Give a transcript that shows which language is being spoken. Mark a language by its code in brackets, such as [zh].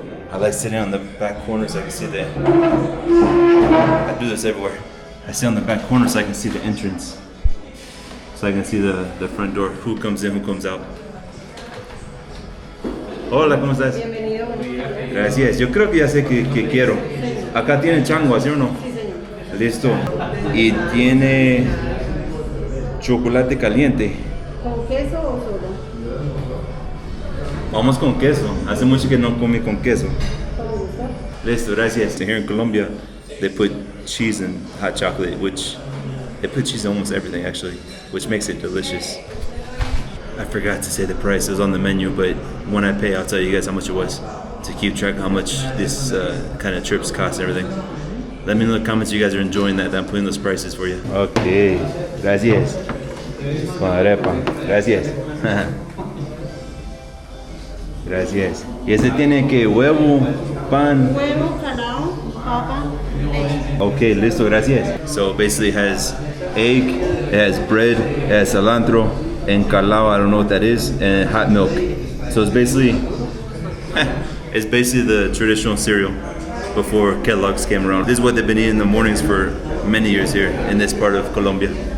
[en] I like sitting on the back corner so I can see the... I do this everywhere. I sit on the back corner so I can see the entrance. So I can see the front door, who comes in, who comes out. [es] Hola, ¿cómo estás? Bienvenido. Gracias. Yo creo que ya sé que quiero. Acá tienen changua, ¿sí o no? Sí, señor. Listo. Y tiene chocolate caliente. ¿Con queso o solo? Vamos con queso. Hace mucho que no comí con queso. Como gusta. Listo, gracias. [en] Here in Colombia, they put cheese in hot chocolate, which they put cheese in almost everything actually, which makes it delicious. I forgot to say the price. It was on the menu, but when I pay, I'll tell you guys how much it was to keep track of how much this kind of trips cost and everything. Let me know in the comments if you guys are enjoying that I'm putting those prices for you. [es] Okay, gracias. Con arepa, gracias. Gracias. Y ese tiene que huevo, pan. Huevo, calao, papa, leche. Okay, listo, gracias. [en] So basically it has egg, it has bread, it has cilantro, and calao, I don't know what that is, and hot milk. So it's basically the traditional cereal before Kellogg's came around. This is what they've been eating in the mornings for many years here in this part of Colombia.